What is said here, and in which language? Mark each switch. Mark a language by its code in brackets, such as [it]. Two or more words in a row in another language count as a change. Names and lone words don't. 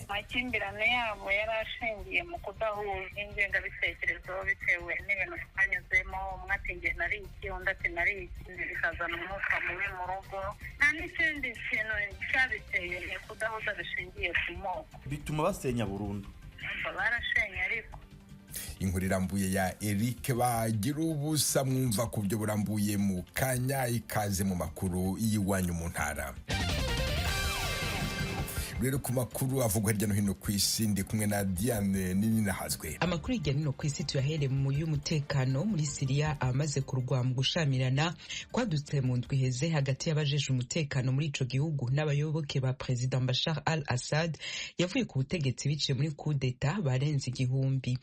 [rw] Amakimbirane yabo yarashingiye mu kudahuza ingengabitekerezo bitewe n'ibintu twanyuzemo, umwe ati njye nari iki, undi ati nari iki, bikazana umwuka mubi mu rugo. Nta n'ikindi kintu cyabiteye ni kudahuza bishingiye ku moko, bituma basenya burundu. Barashenye ariko inkuru irambuye ya Eric Bagira ubusa mwumva ku byo burambuye mu kanya, ikaze mu makuru y'iwanyu mu ntara. [rn] Rero ku makuru avugwa hirya no hino ku isi ndi kumwe na Diane Ninahazwe. Amakuru hirya no hino ku isi tuyahere mu y'umutekano. Muri Syria amaze kurwa mu gushamirana kwadutse mu ndwi heze hagati y'abajeje umutekano muri ico gihugu n'abayoboke ba President Bashar al-Assad yavuye ku butegetsi biciye muri [fr] coup d'etat [rn] barenze igihumbi.